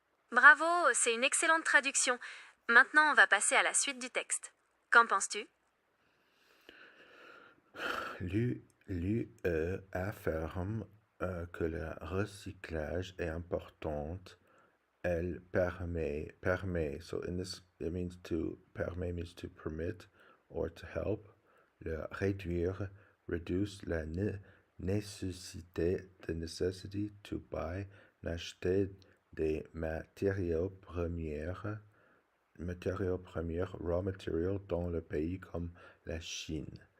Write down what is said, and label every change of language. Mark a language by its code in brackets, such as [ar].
[fr] Bravo, c'est une excellente traduction. Maintenant, on va passer à la suite du texte. Qu'en penses-tu? L'UE affirme que le recyclage est important. Elle permet. [en] So in this, it means to, permet means to permit or to help. [fr] Le réduire, [en] reduce [fr] la nécessité, [en] the necessity to buy, [fr] n'acheter des matériaux premiers, [en] raw material, [fr] dans le pays comme la Chine.